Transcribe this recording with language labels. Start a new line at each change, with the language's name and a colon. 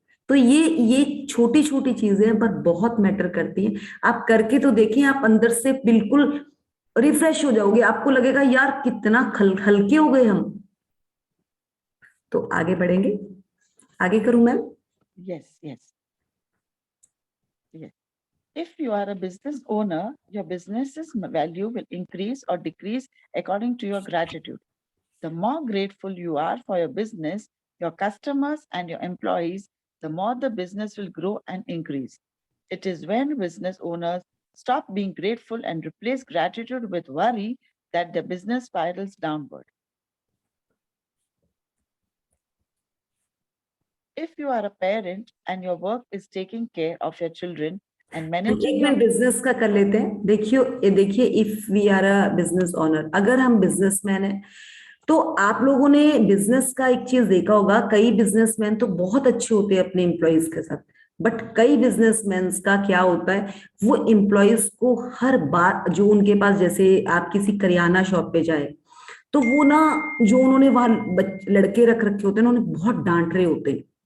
Hindi: तो ये छोटी छोटी चीजें हैं पर बहुत मैटर करती हैं। आप करके तो देखिए, आप अंदर से बिल्कुल रिफ्रेश हो जाओगे, आपको लगेगा यार कितना हल्के हो गए हम। तो आगे बढ़ेंगे, आगे करूं ma'am?
English: Yes, yes. Yes. If you are a business owner, your business's value will increase or decrease according to your gratitude. The more grateful you are for your business, your customers, and your employees, the more the business will grow and increase. It is when business owners stop being grateful and replace gratitude with worry that the business spirals downward. If you are a parent and your work is taking care of your children and managing
Hindi: एक
English: your
Hindi: minute business का कर लेते हैं। देखिए
English: if we are a business owner,
Hindi: अगर हम businessman है तो आप लोगों ने बिजनेस का एक चीज देखा होगा, कई बिजनेसमैन तो बहुत अच्छे होते हैं अपने एम्प्लॉयज के साथ, बट कई बिजनेसमैन का क्या होता है, वो एम्प्लॉयज को हर बार जो उनके पास, जैसे आप किसी करियाना शॉप पे जाए तो वो ना जो उन्होंने वहां लड़के रख रखे होते हैं ना, उन्हें बहुत डांट रहे होते हैं।